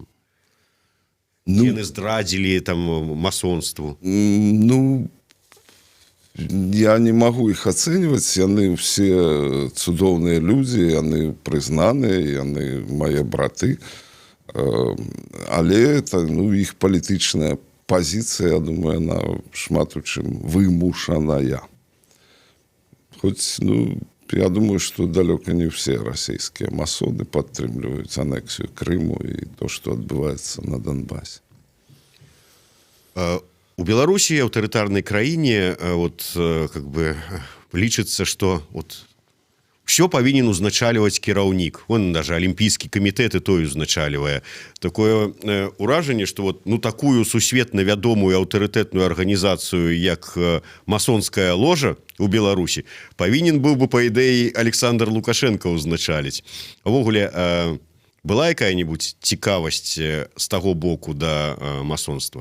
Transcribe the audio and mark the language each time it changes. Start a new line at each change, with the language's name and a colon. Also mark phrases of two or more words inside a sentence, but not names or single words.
Belarusian: Ну, яны здрадзілі там масонству? Ну, я не магу іх ацэньваць, яны ўсе цудоўныя людзі, яны прызнаныя, яны мае браты, але это, ну, іх палітычная позиция, я думаю, она шмат у чым вымушаная.
Russian: Хоть, ну, я думаю, что далеко не все российские масоны поддерживают аннексию Крыму и то, что отбывается на Донбассе.
Belarusian: У Беларусі, аўтарытарнай краіне,
Russian: как бы
Belarusian: лічыцца, што все павінен узначальваць кіраўнік. Он даже алімпійскі камітэт і той узначальвае. Такое ўражанне, што такую сусветна вядомую аўтарытэтную арганізацыю, як масонская ложа у Беларусі, павінен быў бы, па ідэі, Александр Лукашенко узначаліць. Увогуле, была якая-небудзь цікавасць з таго боку да масонства?